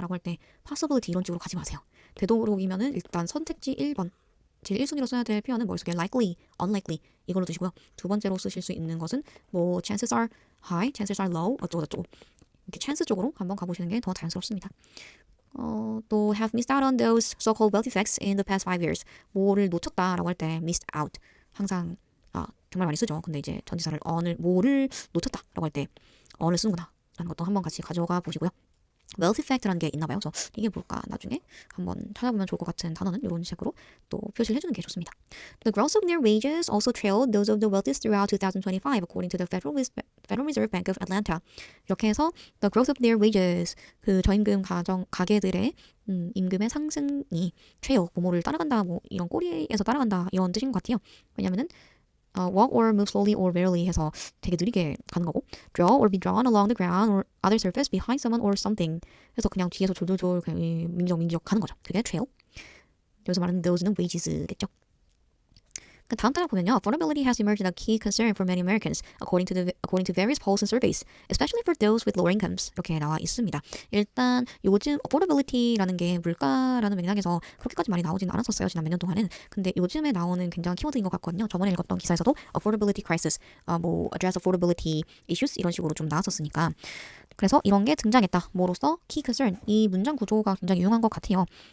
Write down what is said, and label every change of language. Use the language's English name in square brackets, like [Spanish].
[Korean] 라고 할 때 possibility 이런 식으로 가지 마세요. 되도록이면은 일단 선택지 1번 제일 1순위로 써야 될 표현은 머릿속에 likely, unlikely 이걸로 두시고요. 두 번째로 쓰실 수 있는 것은 뭐 chances are high, chances are low 어쩌고저쩌고 이렇게 chance 쪽으로 한번 가보시는 게 더 자연스럽습니다. [English] 또 have missed out on those so-called wealth effects in the past 5 years [Korean] 뭐를 놓쳤다라고 할 때 [English] missed out [Korean] 항상 정말 많이 쓰죠. 근데 이제 전치사를 뭐를 놓쳤다라고 할 때 on을 쓰는구나 라는 것도 한번 같이 가져가 보시고요. wealth effect라는 게 있나 봐요. 그래서 이게 뭘까 나중에 한번 찾아보면 좋을 것 같은 단어는 이런 식으로 또 표시를 해주는 게 좋습니다. [English] The growth of their wages also trailed those of the wealthiest throughout 2025, according to the Federal Reserve Bank of Atlanta. [Korean] 이렇게 해서 the growth of their wages, 그 저임금 가게들의 임금의 상승이 trail, 뭐를 따라간다, 뭐 이런 꼬리에서 따라간다 이런 뜻인 것 같아요. [English] 왜냐면은 walk or move slowly or rarely [Korean] 해서 되게 느리게 가는 거고, [English] draw or be drawn along the ground or other surface behind someone or something [Korean] 해서 그냥 뒤에서 졸졸졸 그냥 민지적 가는 거죠. 그게 trail. 여기서 말하는 those는 wages겠죠. 그 다음 단락 보면요, [English] affordability has emerged as a key concern for many Americans, according to various polls and surveys, especially for those with lower incomes. [Korean] 이렇게 나와 있습니다. 일단 요즘 affordability라는 게 물가라는 맥락에서 그렇게까지 많이 나오지는 않았었어요, 지난 몇 년 동안은. 근데 요즘에 나오는 굉장한 키워드인 것 같거든요. 저번에 읽었던 기사에서도 affordability crisis, 뭐 address affordability issues 이런 식으로 좀 나왔었으니까. 그래서 이런 게 등장했다. 뭐로써 key concern, 이 문장 구조가 굉장히 유용한 것 같아요.